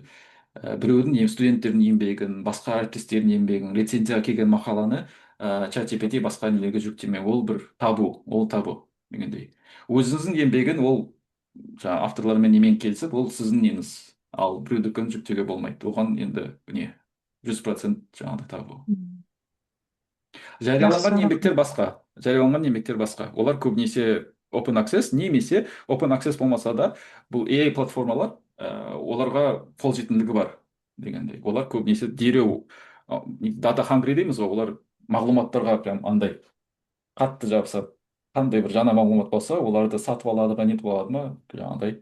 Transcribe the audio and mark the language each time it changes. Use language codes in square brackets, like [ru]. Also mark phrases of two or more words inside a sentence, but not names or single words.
[kk] Біреудің студенттердің еңбегін, басқа әріптестердің еңбегін, рецензияға келген мақаланы чат GPT басқа нелерге жүктемеу, ол бір табу, ол табу дегендей. Өзіңіздің еңбегін ол жаңа авторлармен немен келісіп, ол сіздің неңіз, ал біреудікін жүктеуге болмайды. Оған енді не 100% жаңағыдай табу. Жарияланған еңбектер басқа. Жарияланған еңбектер басқа. Олар көбінесе [en] open access, [kk] немесе [en] open access [kk] болмаса да, бұл AI платформалар, оларға қолжетімділігі бар дегендей. Олар көбінесе дереу [en] data hungry [kk] дейміз ғой, олар мағлұматтарға прям андай қатты жабысады. Қандай бір жаңа мағлұмат болса, оларды сатып алады ма, нетіп алады ма, жаңағыдай.